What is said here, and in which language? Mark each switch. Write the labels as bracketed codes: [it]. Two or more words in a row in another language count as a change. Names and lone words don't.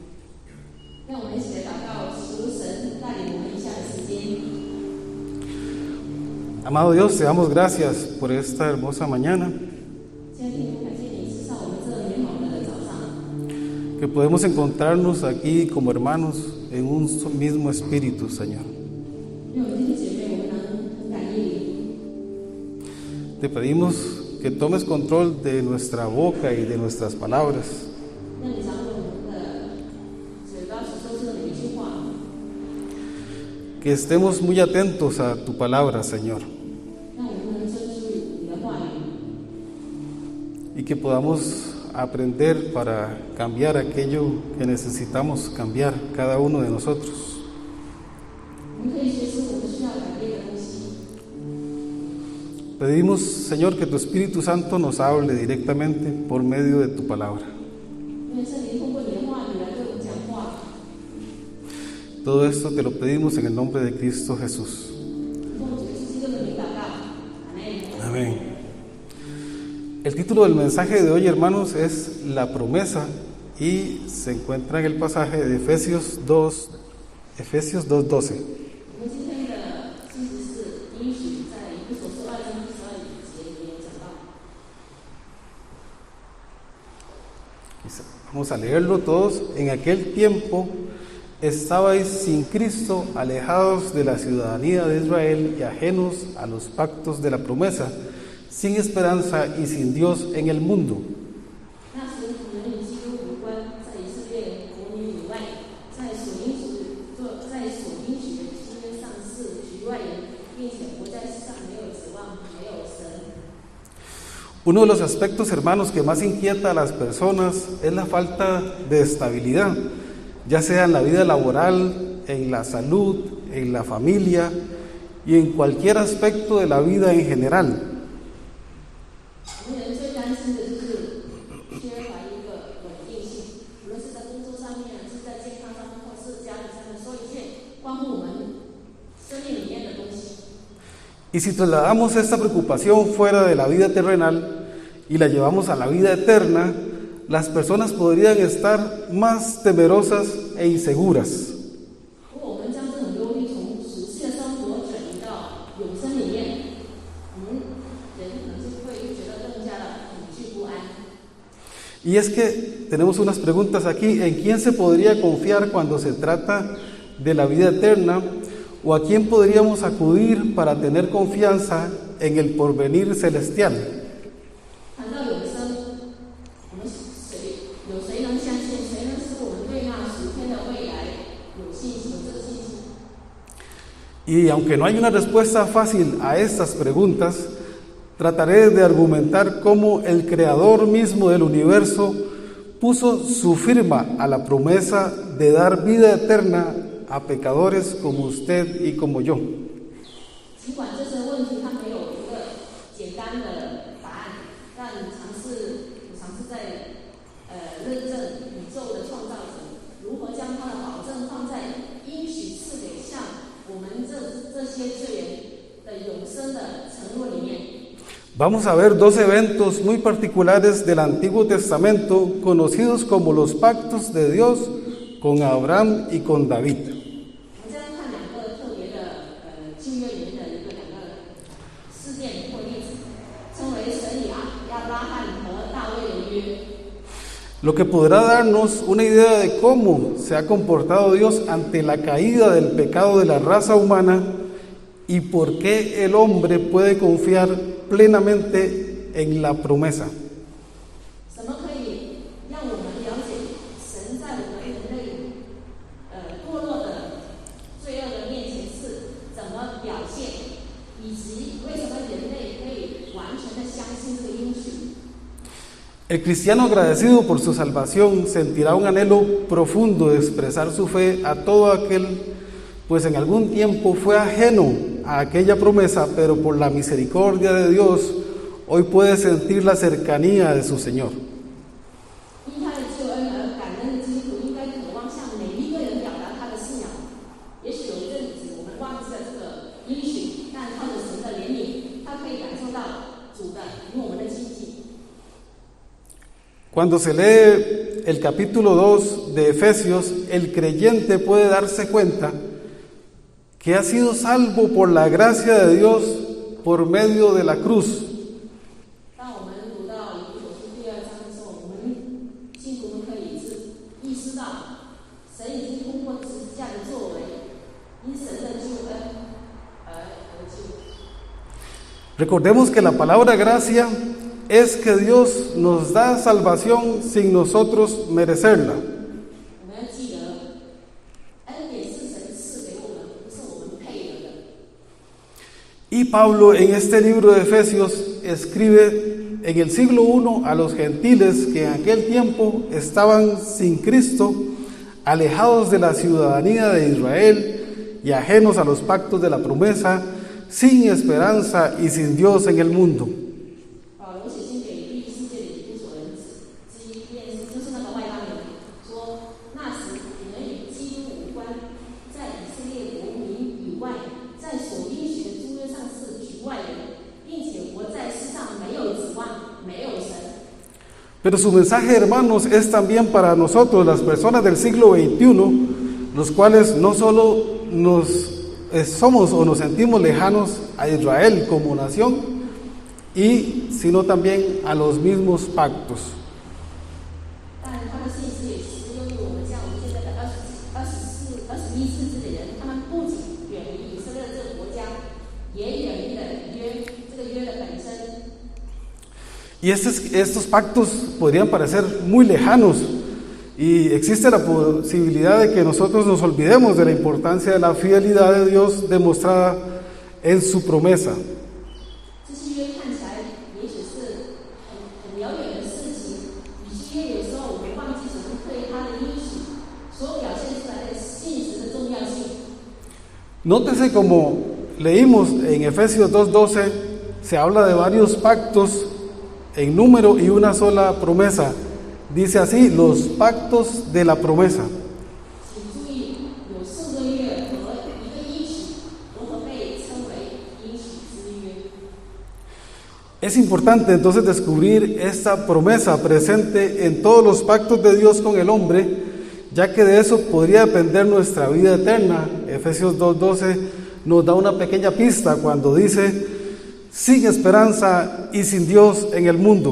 [es] Amado Dios, te damos gracias por esta hermosa mañana. Que podemos encontrarnos aquí como hermanos en un mismo espíritu, Señor. [zh] 让我们弟兄姐妹，我们能同感应灵。 [es] Te pedimos que tomes control de nuestra boca y de nuestras palabras. [zh] 让你掌管我们的嘴巴所说出的每一句话， [es] Que estemos muy atentos a tu palabra, Señor. [zh] 让我们能专注你的话语， [es] Y que podamos aprender para cambiar aquello que necesitamos cambiar cada uno de nosotros. [zh] 我们可以学习我们需要改变的东西。 [es] Pedimos, Señor, que tu Espíritu Santo nos hable directamente por medio de tu palabra. [zh] 因为圣灵通过你的话语来对我们讲话， [es] Todo esto te lo pedimos en el nombre de Cristo Jesús. [zh] 奉主耶稣基督的名祷告，阿门。 [es] Amén. El título del mensaje de hoy, hermanos, es La promesa y se encuentra en el pasaje de Efesios 2:12. [zh] 我们今天的信息是应许在以弗所书2章12节里面讲到。 [es] Vamos a leerlo todos. En aquel tiempo estabais sin Cristo, alejados de la ciudadanía de Israel y ajenos a los pactos de la promesa, sin esperanza y sin Dios en el mundo. [zh] 那时你们与基督无关，在以色列国民以外，在所应许的基约上是局外人，并且活在世上没有指望，没有神。 [es] Uno de los aspectos, hermanos, que más inquieta a las personas es la falta de estabilidad, ya sea en la vida laboral, en la salud, en la familia y en cualquier aspecto de la vida en general. [zh] 我们人最担心的就是缺乏一个稳定性，无论是在工作上面，是在健康上面，或是家庭上面，说一切关乎我们生命里面的东西。 [es] Y si trasladamos esta preocupación fuera de la vida terrenal y la llevamos a la vida eterna, las personas podrían estar más temerosas e inseguras. [zh] 如果我们将这种忧虑从俗世的生活转移到永生里面，我们人可能就会觉得更加的恐惧不安。 [es] Y es que tenemos unas preguntas aquí. ¿En quién se podría confiar cuando se trata de la vida eterna? ¿O a quién podríamos acudir para tener confianza en el porvenir celestial? [zh] 谈到永生，我们有谁能相信？谁能使我们对那属天的未来有信心？有这个信心？ [es] Y aunque no hay una respuesta fácil a estas preguntas, trataré de argumentar cómo el Creador mismo del universo puso su firma a la promesa de dar vida eterna a pecadores como usted y como yo. [zh] 尽管这些问题它没有一个简单的答案，但我尝试在认证宇宙的创造者如何将他的保证放在应许赐给像我们这些罪人的永生的承诺里面。 [es] Vamos a ver dos eventos muy particulares del Antiguo Testamento conocidos como los pactos de Dios con Abraham y con David. [zh] 我们将看两个特别的旧约里面的两个事件或例子，称为神与亚伯拉罕和大卫的约。 [es] Lo que podrá darnos una idea de cómo se ha comportado Dios ante la caída del pecado de la raza humana y por qué el hombre puede confiar plenamente en la promesa. [zh] 什么可以让我们了解神在我们人类堕落的罪恶的面前是怎么表现，以及为什么人类可以完全的相信这个应许？ [es] El cristiano agradecido por su salvación sentirá un anhelo profundo de expresar su fe a todo aquel, pues en algún tiempo fue ajeno a aquella promesa, pero por la misericordia de Dios hoy puede sentir la cercanía de su Señor. [zh] 因他的救恩而感恩的基督徒应该渴望向每一个人表达他的信仰。也许有一阵子我们忘记了这个应许，但靠着神的怜悯，他可以感受到主的与我们的亲近。 [es] Cuando se lee el capítulo 2 de Efesios, el creyente puede darse cuenta que ha sido salvo por la gracia de Dios por medio de la cruz. [zh] 当我们读到以弗所书2章的时候，我们信徒们可以意识到，神已经通过十字架的作为，因神的救恩 [es] Recordemos que la palabra gracia es que Dios nos da salvación sin nosotros merecerla. [zh] 我们要记得，恩典是神赐给我们，不是我们配得的。 [es] Y Pablo en este libro de Efesios escribe en el siglo I a los gentiles que en aquel tiempo estaban sin Cristo, alejados de la ciudadanía de Israel y ajenos a los pactos de la promesa, sin esperanza y sin Dios en el mundo. [zh] 保罗写信给第一世界的以弗所人之一，就是那个外邦人，说那时你们与基督无关，在以色列国民以外，在所应许的诸约上是局外人，并且活在世上没有指望，没有神。 [es] Pero su mensaje, hermanos, es también para nosotros, las personas del siglo XXI, los cuales no solo somos o nos sentimos lejanos a Israel como nación, sino también a los mismos pactos. [zh] 但他的信息也适用于我们像我们现在的21世纪的人，他们不仅远离以色列这个国家，也远离了约这个约的本身。 [es] Y estos pactos podrían parecer muy lejanos y existe la posibilidad de que nosotros nos olvidemos de la importancia de la fidelidad de Dios demostrada en su promesa. [zh] 这些约看起来也许是很遥远的事情，与其约有时候我们忘记神对他的应许所表现出来的信实的重要性。 [es] Nótese como leímos en Efesios 2:12, se habla de varios pactos en número y una sola promesa. Dice así, los pactos de la promesa. [zh] 请注意，有4个约和一个应许，如何被称为应许之约。 [es] Es importante entonces descubrir esta promesa presente en todos los pactos de Dios con el hombre, ya que de eso podría depender nuestra vida eterna. Efesios 2:12 nos da una pequeña pista cuando dice, sin esperanza y sin Dios en el mundo.